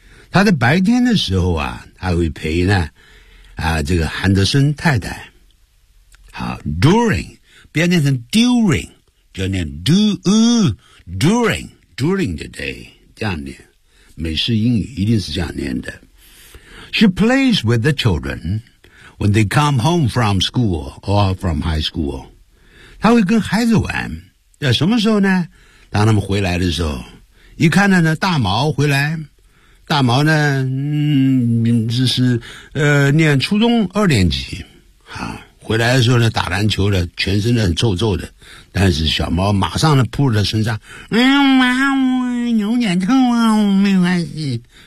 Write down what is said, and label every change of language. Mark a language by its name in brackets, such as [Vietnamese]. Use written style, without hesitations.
[Chinese] 她在白天的时候啊，她会陪呢这个汉德森太太。好， during, 不要念成 during, 就要念 [English] during the day, [Chinese] 这样念。美式英语一定是这样念的。 [English] She plays with the children. When they come home from school or from high school, [Chinese] 他会跟孩子玩。在什么时候呢？当他们回来的时候，一看到呢，大毛回来，大毛呢，这是念初中二年级，啊，回来的时候呢，打篮球的，全身都很臭臭的，但是小毛马上呢扑在他身上，妈，我有点臭啊，没关系。